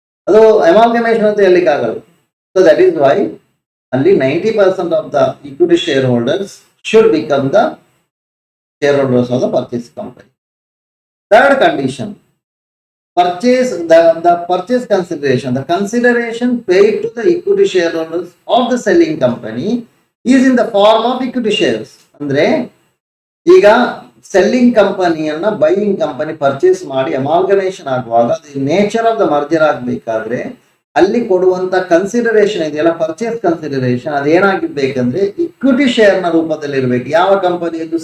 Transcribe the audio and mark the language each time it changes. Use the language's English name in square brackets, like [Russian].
[Kannada] ಅದು ಅಮಾಲ್ಗಮೇಷನ್ ಅಂತ ಹೇಳಲಿಕ್ಕೆ ಆಗಲ್ಲ. [English] So that is why ಅಲ್ಲಿ 90% of the equity shareholders should become the shareholders of the purchase company. Third condition, purchase the purchase consideration, the consideration paid to the equity shareholders of the selling company is in the form of equity shares. [Kannada] ಅಂದ್ರೆ ಈಗ selling ಕಂಪನಿಯನ್ನ buying company purchase ಮಾಡಿ amalgamation ಆಗುವಾಗ the nature of the merger ಆಗ್ಬೇಕಾದ್ರೆ ಅಲ್ಲಿ ಕೊಡುವಂತ consideration ಇದೆಯಲ್ಲ, purchase consideration, ಅದೇನಾಗಿರ್ಬೇಕಂದ್ರೆ equity share ನ ರೂಪದಲ್ಲಿ ಇರಬೇಕು. ಯಾವ ಕಂಪನಿಯದ್ದು?